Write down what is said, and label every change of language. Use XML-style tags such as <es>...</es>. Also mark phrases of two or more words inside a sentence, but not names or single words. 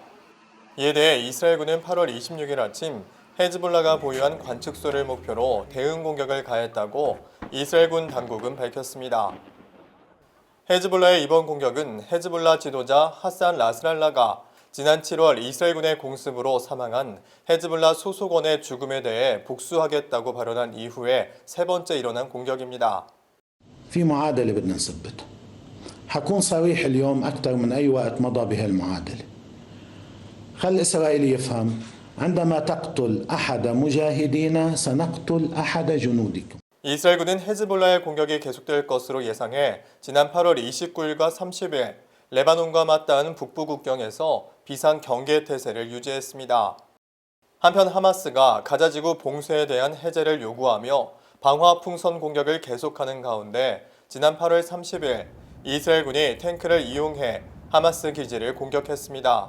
<ko>이에 대해 이스라엘군은 8월 26일 아침 헤즈볼라가 보유한 관측소를 목표로 대응 공격을 가했다고 이스라엘군 당국은 밝혔습니다. 헤즈볼라의 이번 공격은 헤즈볼라 지도자 하산 나스랄라가 지난 7월 이스라엘군의 공습으로 사망한 헤즈볼라 소속원의 죽음에 대해 복수하겠다고 발언한 이후에 세 번째 일어난 공격입니다.</ko> <ar>في معادلة بدنا نثبتها. حكون صريح اليوم أكثر من أي وقت مضى بهالمعادلة. خل الإسرائيلي يفهم عندما تقتل أحد مجاهدينا سنقتل أحد جنودكم.</ar> <ko>이스라엘군은 헤즈볼라의 공격이 계속될 것으로 예상해 지난 8월 29일과 30일 레바논과 맞닿은 북부 국경에서 비상 경계 태세를 유지했습니다. 한편 하마스가 가자지구 봉쇄에 대한 해제를 요구하며 방화 풍선 공격을 계속하는 가운데 지난 8월 30일 이스라엘군이 탱크를 이용해 하마스 기지를 공격했습니다.</ko>